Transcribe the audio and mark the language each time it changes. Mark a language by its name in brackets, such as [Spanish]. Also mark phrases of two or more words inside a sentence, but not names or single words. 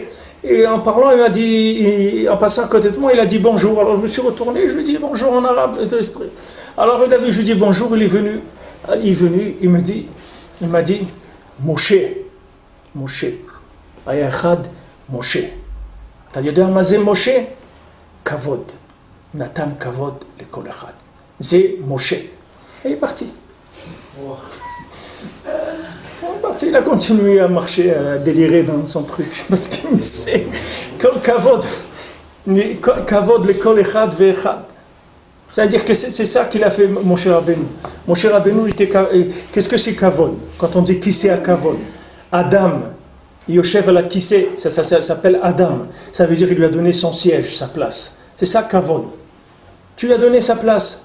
[French] Et en parlant, il m'a dit, en passant à côté de moi, il a dit bonjour. Alors je me suis retourné, je lui ai dit bonjour en arabe. Alors je lui ai dit bonjour, il est venu, il m'a dit, Moshe, Ayachad Moshe. T'as dit [Hebrew] מה זה משה? כבוד. נתן כבוד לכל אחד. זה משה. [French] Et il est parti. Il a continué à marcher, à délirer dans son truc. Parce que c'est kavod. [Hebrew] כבוד לכל אחד ואחד. [French] C'est-à-dire que c'est ça qu'il a fait Moshe Rabbeinu. Moshe Rabbeinu, qu'est-ce que c'est kavod? Quand on dit qui c'est à kavod? Adam. Yoshev à la kissé, ça s'appelle Adam. Ça veut dire qu'il lui a donné son siège, sa place. C'est ça kavod. Tu lui as donné sa place.